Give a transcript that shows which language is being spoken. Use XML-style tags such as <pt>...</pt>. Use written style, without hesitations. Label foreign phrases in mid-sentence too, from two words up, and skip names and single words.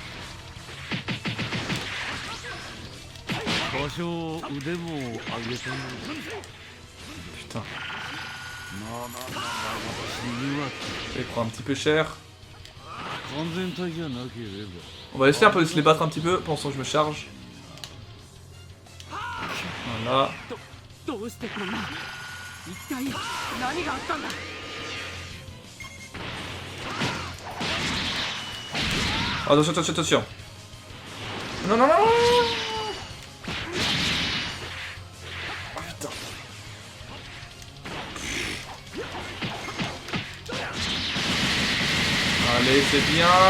<fr>Putain. Il prend un petit peu cher. On va essayer un peu de se les battre un petit peu pendant que je me charge. Voilà.</fr> <ja>どうしてこんな一体何があったんだ</ja> <fr>Attention, attention, attention. Non, non, non. Oh, putain. Allez, c'est bien.</fr>